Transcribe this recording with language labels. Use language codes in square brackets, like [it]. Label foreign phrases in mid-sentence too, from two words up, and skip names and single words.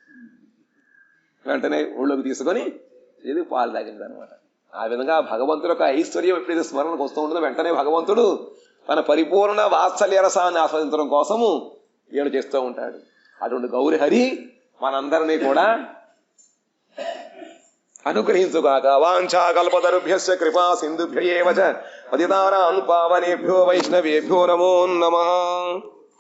[te] వెంటనే ఊళ్ళోకి తీసుకొని ఇది పాలు తాగింది అనమాట. ఆ విధంగా భగవంతుడు యొక్క ఐశ్వర్యం ఎప్పుడైతే స్మరణకు వస్తూ ఉంటుందో వెంటనే భగవంతుడు తన పరిపూర్ణ వాత్సల్య రసాన్ని ఆస్వాదించడం కోసము ఏడు చేస్తూ ఉంటాడు. అటువంటి గౌరహరి మనందరినీ కూడా అనుగ్రహించుగాక. [sa] వాంఛా కల్పతరుభ్యశ్చ కృపా సింధుభ్య ఏవ చ పతితానాం పావనేభ్యో వైష్ణవేభ్యో నమో నమః.